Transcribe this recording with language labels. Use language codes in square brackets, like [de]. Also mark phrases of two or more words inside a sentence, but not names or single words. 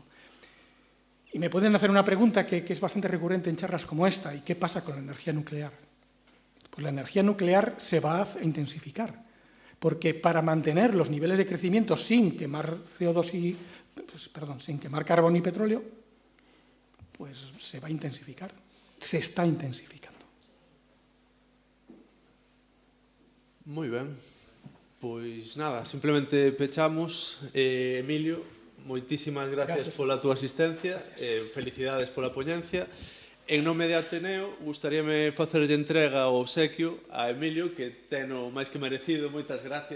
[es] Y me pueden hacer una pregunta que es bastante recurrente en charlas como esta: ¿y qué pasa con la energía nuclear? Pues la energía nuclear se va a intensificar, porque para mantener los niveles de crecimiento sin quemar sin quemar carbón y petróleo, pues se va a intensificar, se está intensificando. [gl] Moi ben. Pois nada, simplemente pechamos. Emilio, moitísimas gracias pola túa asistencia, felicidades pola poñencia. En nome de Ateneo, gustaríame facerlle entrega o obsequio a Emilio, que teno máis que merecido.